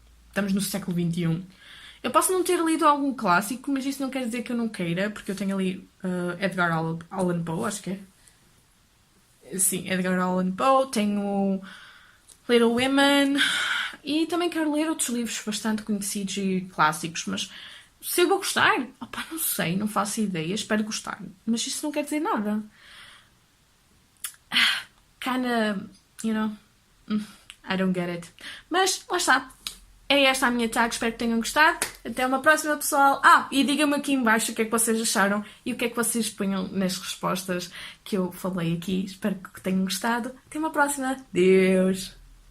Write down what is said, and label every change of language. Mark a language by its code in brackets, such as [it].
[pt] Estamos no século XXI. Eu posso não ter lido algum clássico, mas isso não quer dizer que eu não queira, porque eu tenho ali Edgar Allan Poe, acho que é. Sim, Edgar Allan Poe, tenho Little Women e também quero ler outros livros bastante conhecidos e clássicos, mas se eu vou gostar? Opa, não sei, não faço ideia, espero gostar, mas isso não quer dizer nada. [en] Kinda, you know, I don't get it. [pt] Mas, lá está. É esta a minha tag, espero que tenham gostado. Até uma próxima, pessoal. E digam-me aqui em baixo o que é que vocês acharam e o que é que vocês ponham nas respostas que eu falei aqui. Espero que tenham gostado. Até uma próxima. Deus!